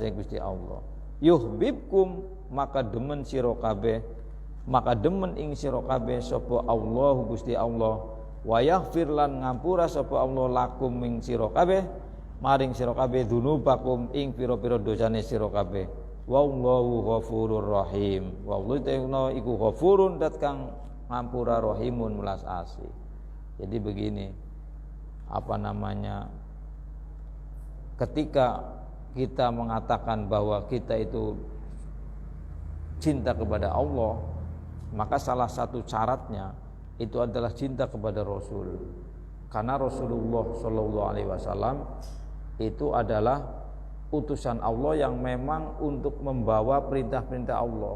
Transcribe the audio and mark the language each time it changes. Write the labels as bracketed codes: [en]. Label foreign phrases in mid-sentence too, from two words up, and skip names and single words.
[jv] Gusti Allah yuhibbukum maka demen sira kabeh maka demen ing sira kabeh sapa Allah Gusti Allah [ar] ويغفر [jv] lan ngampura sapa Allah lakum ing sira kabeh maring sira kabeh dzunubakum ing pira-pira dosane sira kabeh [ar] والله غفور رحيم والله تعالى [jv] iku ghafurun dat kang ngampura rahimun welas asih. [id] Jadi begini ketika kita mengatakan bahwa kita itu cinta kepada Allah maka salah satu syaratnya itu adalah cinta kepada Rasul karena Rasulullah [ar] صلى الله عليه وسلم [id] itu adalah utusan Allah yang memang untuk membawa perintah-perintah Allah.